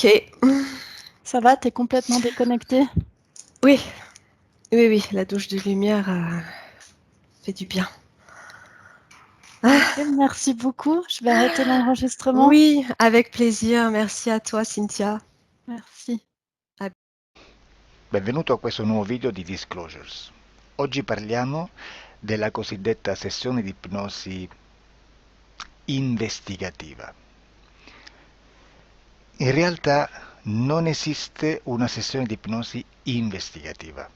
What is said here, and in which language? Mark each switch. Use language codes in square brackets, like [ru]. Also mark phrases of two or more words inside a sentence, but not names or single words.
[fr] Ça va, t'es complètement déconnectée? Oui, oui, oui, la douche de lumière fait du bien. Ok, merci beaucoup. Je vais arrêter l'enregistrement. Oui, avec plaisir. Merci à toi, Cynthia. Merci. [it] Benvenuto a questo nuovo video di Disclosures. Oggi parliamo della cosiddetta sessione di ipnosi investigativa. In realtà non esiste una sessione di ipnosi investigativa.